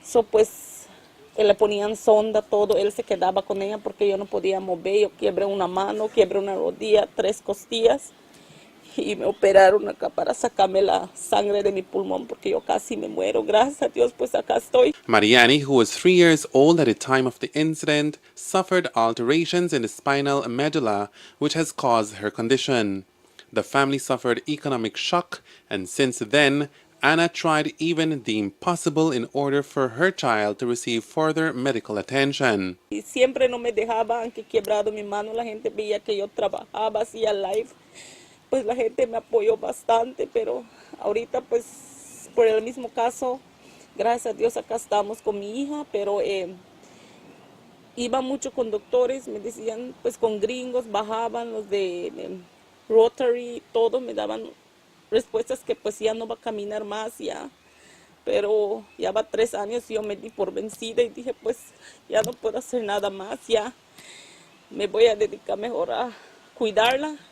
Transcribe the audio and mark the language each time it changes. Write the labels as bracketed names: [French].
[Spanish] Pues le ponían sonda, todo, él se quedaba con ella porque yo no podía mover, yo quiebré una mano, quiebré una rodilla, 3 costillas. Y me operaron acá para sacarme la sangre de mi pulmón porque yo casi me muero. Gracias a Dios, pues acá estoy. [English] Mariani, who was 3 years old at the time of the incident, suffered alterations in the spinal medulla, which has caused her condition. The family suffered economic shock, and since then, Anna tried even the impossible in order for her child to receive further medical attention. [Spanish] Y siempre no me dejaba, aunque quebrado mi mano, la gente veía que yo trabajaba, hacía live. Pues la gente me apoyó bastante, pero ahorita pues por el mismo caso, gracias a Dios acá estamos con mi hija, pero iba mucho con doctores, me decían pues con gringos, bajaban los de Rotary, todos me daban respuestas que pues ya no va a caminar más ya, pero ya va 3 años y yo me di por vencida y dije pues ya no puedo hacer nada más, ya me voy a dedicar mejor a cuidarla.